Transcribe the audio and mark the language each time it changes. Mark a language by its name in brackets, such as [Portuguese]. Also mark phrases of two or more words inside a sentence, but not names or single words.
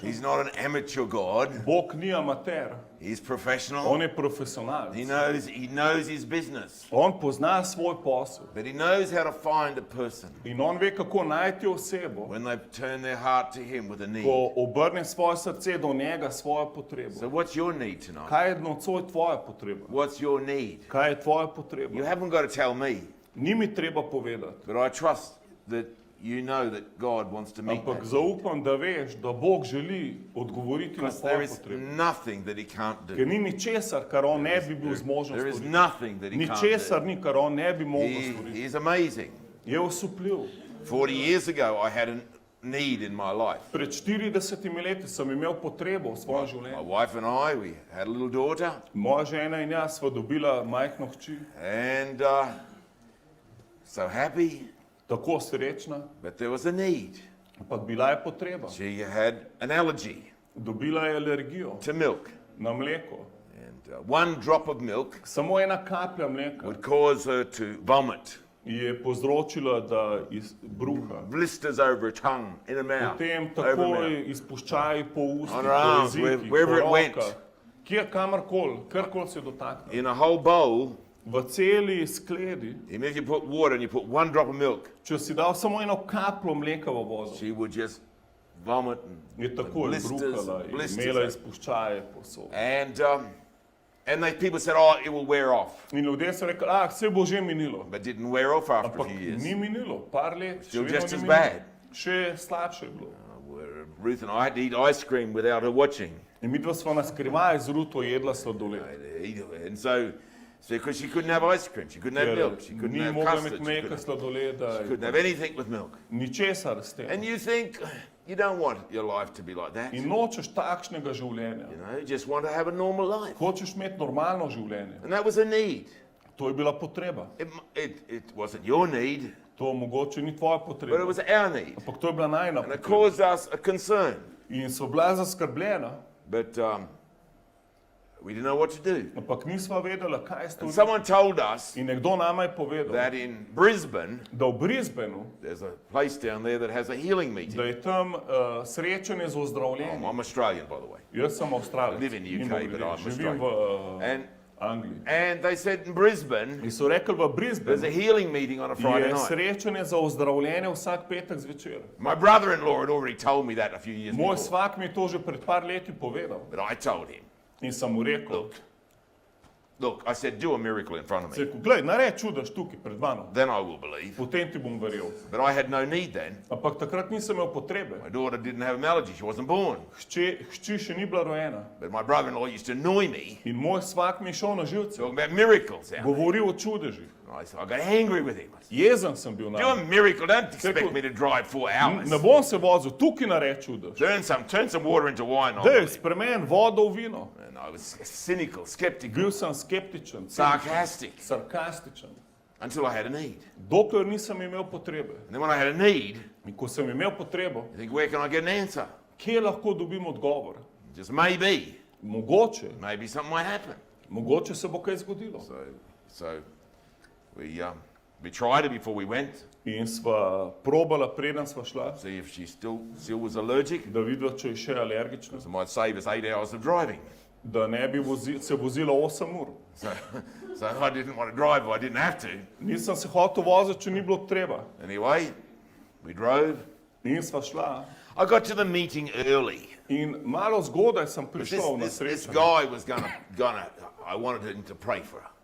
[English] He's not an amateur God. [Slovenian] Bog ni amater, [English] He's professional. [Slovenian] on je profesionalc. [English] He knows his business. [Slovenian] On pozna svoj posel [English] But he knows how to find a person [Slovenian] in on ve, kako najti osebo, [English] when they've turned their heart to him with a need. [Slovenian] ko obrne svoje srce do njega, svojo potrebo. [English] So what's your need tonight? [Slovenian] Kaj je nocoj tvoja potreba? [English] What's your need? [Slovenian] Kaj je tvoja [English] You [Slovenian] potreba? [English] haven't got to tell me, [Slovenian] Ni mi treba povedati, [English] but I trust that you know that God wants to meet [Slovenian] ampak [English] that. [Slovenian] zaupam, da veš, da Bog želi odgovoriti na [English] Because there [Slovenian] tvoje [English] is [Slovenian] potrebe. [English] nothing that he can't [Slovenian] Ker [English] do. [Slovenian] ni ničesar, kar on ne bi bil zmožen [English] There is [Slovenian] storiti. [English] nothing that he can't [Slovenian] Ničesar [English] do. [Slovenian] ni, kar on ne bi mogel [English] He [Slovenian] storiti. [English] is amazing. [Slovenian] Je osupljiv, [English] 40 years ago, I had a need in my life. [Slovenian] Pred 40 leti sem imel potrebo v svojem [English] My [Slovenian] življenju. [English] wife and I, we had a little daughter, [Slovenian] Moja žena in jaz sva dobila majhno hči, [English] and so happy, [Slovenian] tako srečna, [English] but there was a need. [Slovenian] ampak bila je potreba. [English] She had an allergy [Slovenian] Dobila je alergijo [English] to milk, [Slovenian] na mleko. [English] and one drop of milk [Slovenian] Samo ena kaplja mleka [English] would cause her to vomit, [Slovenian] je povzročila, da bruha. [English] blisters over her tongue, in her mouth, [Slovenian] Potem [English] over her [Slovenian] takoj [English] mouth. [Slovenian] izpuščaji po ustih, [English] On [Slovenian] po [English] her arms, [Slovenian] jezikih, [English] wherever [Slovenian] po [English] it went. [Slovenian] rokah. Kamorkoli, karkoli se dotakne. [English] In a whole bowl, [Slovenian] V celi skledi, [English] even if you put water and you put one drop of milk, [Slovenian] če si dal samo eno kapljo mleka v vodo, [English] she would just vomit [Slovenian] je takoj bruhala in imela izpuščaje povsod. [English] And people said, oh, it will wear off. [Slovenian] In ljudje so rekli, vse bo že minilo. [English] But didn't wear off after a [Slovenian] Ampak [English] few years. [Slovenian] ni minilo, par let, [English] Still [Slovenian] še [English] just [Slovenian] vedno [English] as [Slovenian] ni [English] bad. [Slovenian] minilo. Še slabše je bilo. [English] Ruth and I had to eat ice cream without her watching. [Slovenian] In midva sva na skrivaj z Ruto jedla sladoled. [English] And so because she couldn't have ice cream, she couldn't have milk, she couldn't [Slovenian] Ni [English] have [Slovenian] mogla [English] custard, [Slovenian] imeti [English] she [Slovenian] mleka, [English] couldn't, [Slovenian] sladoleda, [English] she couldn't have anything with milk. [Slovenian] ničesar s tem. [English] And you think, you don't want your life to be like that. [Slovenian] In nočeš takšnega življenja. [English] You just want to have a normal life. [Slovenian] Hočeš imeti normalno življenje. [English] And that was a need. [Slovenian] To je bila potreba. [English] It wasn't your need, [Slovenian] To mogoče ni tvoja [English] but it [Slovenian] potreba. [English] was our need. [Slovenian] Ampak to je bila najna [English] And it [Slovenian] potreba. [English] caused us a concern. [Slovenian] In so bila zaskrbljena, [English] But we didn't know what to do. [Slovenian] ampak nisva vedela, kaj [English] And [Slovenian] storiti. [English] someone told us [Slovenian] In nekdo nama je povedal, [English] that in Brisbane, [Slovenian] da v Brisbaneu, [English] there's a place down there that has a healing [Slovenian] da [English] meeting. [Slovenian] je tam srečanje z ozdravljenjem. [English] I'm Australian, by the way. [Slovenian] Jaz sem Avstralec. [English] I live in the UK, [Slovenian] mimogrede, [English] but I'm [Slovenian] živim v [English] And [Slovenian] Angliji. [English] and they said in Brisbane, [Slovenian] In so rekli v [English] there's a [Slovenian] Brisbaneu, [English] healing meeting on a Friday [Slovenian] je [English] night. [Slovenian] srečanje za ozdravljenje vsak petek zvečer. [English] My brother-in-law had already told me that a few years [Slovenian] Moj [English] before. [Slovenian] svak mi je to že pred par leti povedal. [English] But I told him, [Slovenian] In sem mu rekel, [English] look, I said, do a miracle in front of me. [Slovenian] rekel, glej, naredi čudež tukaj pred mano, [English] Then I will believe. [Slovenian] potem ti bom verjel. [English] But I had no need then. [Slovenian] Ampak takrat nisem imel potrebe. [English] My daughter didn't have an allergy. She wasn't born. [Slovenian] Hči še ni bila rojena. [English] But my brother-in-law used to annoy me, [Slovenian] In moj svak mi je šel na živce, [English] talking about miracles. [Slovenian] govoril o čudežih. [English] I got angry with him. I said, [Slovenian] Jezen sem bil na [English] do a [Slovenian] njega. [English] miracle. Don't expect me to drive 4 hours. [Slovenian] Ne bom se vozil, tukaj naredi čudež. [English] Turn some water into wine. I'll [Slovenian] Dej, [English] believe. [Slovenian] spremeni vodo v vino. [English] And I was cynical, skeptical, [Slovenian] Bil sem skeptičen, [English] sarcastic, [Slovenian] sarkastičen. [English] until I had a need. [Slovenian] Dokler nisem imel potrebe. [English] And then when I had a need, [Slovenian] In ko sem imel potrebo, [English] I think, where can I get an answer? [Slovenian] kje lahko dobim odgovor? [English] Just maybe [Slovenian] Mogoče, [English] something might happen. [Slovenian] mogoče se bo kaj zgodilo. [English] So we tried it before we went, [Slovenian] In sva probala, preden sva šla, [English] see if she still was allergic. [Slovenian] da vidva, če je še alergična, [English] So it might save us 8 hours of driving. [Slovenian] da ne bi se vozila 8 ur. [English] So I didn't want to drive, but I didn't have to. [Slovenian] Nisem se hotel voziti, če ni bilo treba. [English] Anyway, we drove. [Slovenian] In sva šla. [English] I got to the meeting early. [Slovenian] In malo zgodaj sem [English] This, [Slovenian] prišel na [English] this [Slovenian] srečanje. [English] guy was gonna, I wanted him to pray for her.